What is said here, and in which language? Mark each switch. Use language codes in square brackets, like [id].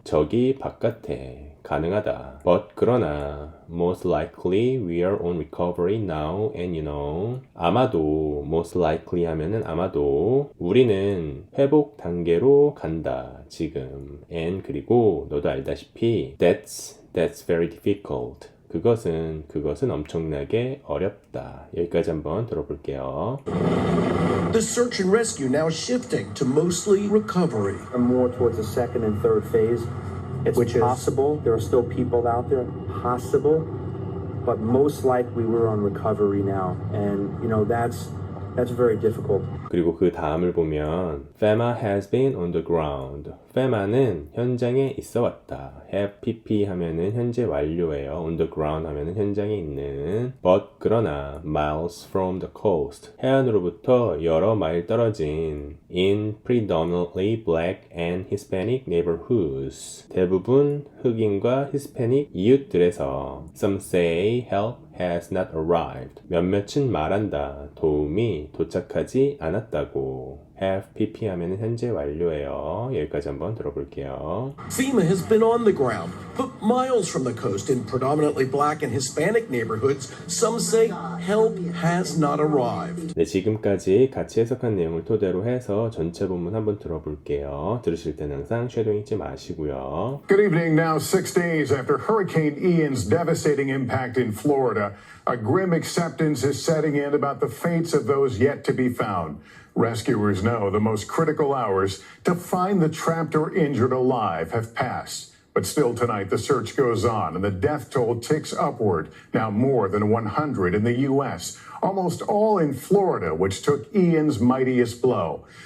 [ko] 저기 바깥에 가능하다. [en] But [ko] 그러나 [en] most likely we are on recovery now and you know [ko] 아마도 most likely 하면은 아마도 우리는 회복 단계로 간다. 지금 [en] and [ko] 그리고 너도 알다시피 [en] that's very difficult. [ko] 그것은 엄청나게 어렵다. 여기까지 한번 들어볼게요. [en] The search and rescue now shifting to mostly recovery. More towards the second and third phase. It's possible there are still people out there. Possible, but most likely we're on recovery now, and you know that's that's very difficult. [ko] 그리고 그 다음을 보면 [en] FEMA has been on the ground. [ko] FEMA는 현장에 있어 왔다. have pp 하면은 현재 완료예요. on the ground 하면은 현장에 있는. [en] but [ko] 그러나 [en] miles from the coast. [ko] 해안으로부터 여러 마일 떨어진 [en] in predominantly black and Hispanic neighborhoods. [ko] 대부분 흑인과 히스패닉 이웃들에서 [en] some say help has not arrived. [ko] 몇몇은 말한다. 도움이 도착하지 않았다고. have pp 하면은 현재 완료예요. 여기까지 한번 들어볼게요. [en] FEMA has been on the ground, but miles from the coast in predominantly black and Hispanic neighborhoods, some say help has not arrived. [ko] 네, 지금까지 같이 해석한 내용을 토대로 해서 전체 본문 한번 들어볼게요. 들으실 때는 항상 쉐도잉 잊지 마시고요. [en] Good evening. Now, 6 days after Hurricane Ian's devastating impact in Florida, a grim acceptance is setting in about the fates of those yet to be found. Rescuers know the most critical hours to find the trapped or injured alive have passed. But still tonight, the search goes on and the death toll ticks upward, now more than 100 in the U.S., almost all in Florida, which took Ian's mightiest blow.